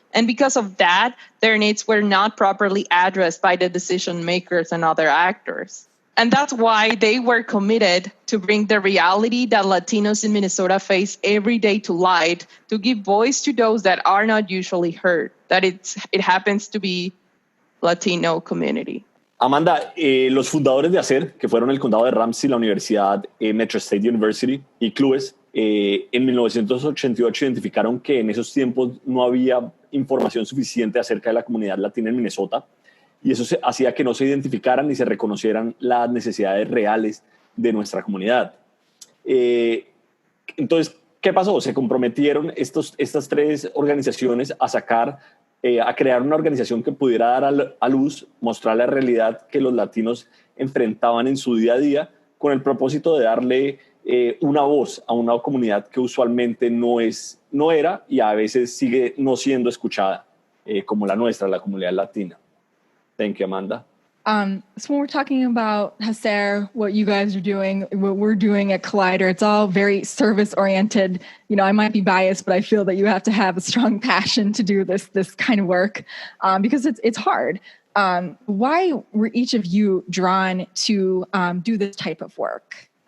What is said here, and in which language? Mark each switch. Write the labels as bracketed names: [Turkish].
[English] And because of that, their needs were not properly addressed by the decision makers and other actors. And that's why they were committed to bring the reality that Latinos in Minnesota face every day to light, to give voice to those that are not usually heard, that it happens to be Latino community. [Spanish] Amanda, los fundadores de HACER, que fueron el condado de Ramsey, la Universidad Metro State University y clubes, en 1988 identificaron que en esos tiempos no había información suficiente acerca de la comunidad latina en Minnesota, y eso hacía que no se identificaran ni se reconocieran las necesidades reales de nuestra comunidad. Entonces, ¿qué pasó? Se comprometieron estas tres organizaciones a crear una organización que pudiera dar a luz, mostrar la realidad que los latinos enfrentaban en su día a día, con el propósito de darle una voz a una comunidad que usualmente no era y a veces sigue no siendo escuchada, como la nuestra, la comunidad latina. [English] Thank you, Amanda. So when we're talking about HACER, what you guys are doing, what we're doing at Collider, it's all very service-oriented. I might be biased, but I feel that you have to have a strong passion to do this kind of work because it's hard. Why were each of you drawn to do this type of work?